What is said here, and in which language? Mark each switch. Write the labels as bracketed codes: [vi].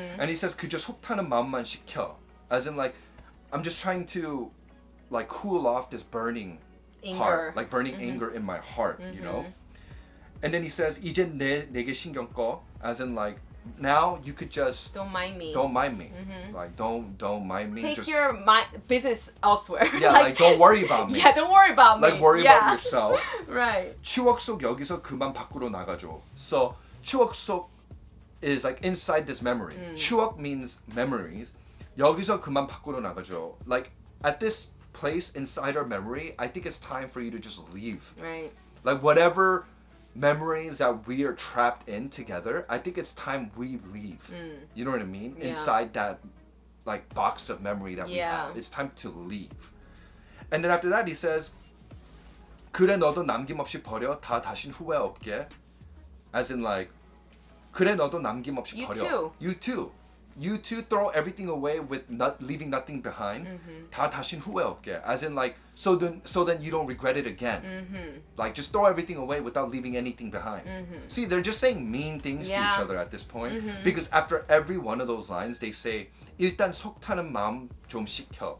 [en] And he says [ko] 그저 속타는 마음만 식혀, [en] as in like I'm just trying to like cool off this burning heart, like burning anger in my heart, you know. And then he says [ko] 이제 내게 신경 꺼, [en] as in like now you could just don't mind me. Like don't mind me. Take just, your business elsewhere. Yeah, like don't worry about me. Yeah, don't worry about me. Like worry about yourself. Right. [ko] 추억 속 여기서 그만 밖으로 나가줘. [en] So [ko] 추억 속 [en] is like inside this memory. 추억 means memories. [ko] 여기서 그만 밖으로 나가줘. [en] Like at this place inside our memory, I think it's time for you to just leave. Right. Like whatever memories that we are trapped in together, I think it's time we leave. You know what I mean? Yeah. Inside that like box of memory that we have. It's time to leave. And then after that he says [ko] 그래 너도 남김없이 버려 다 다신 후회 없게. [en] As in like [ko] 그래 너도 남김없이 [en] You [ko] 버려. [en] too. You too. You too throw everything away with leaving nothing behind. [ko] 다 다신 후회 없게. [en] As in like so then you don't regret it again. Like just throw everything away without leaving anything behind. See, they're just saying mean things to each other at this point because after every one of those lines they say [ko] 일단 속 타는 마음 좀 식혀.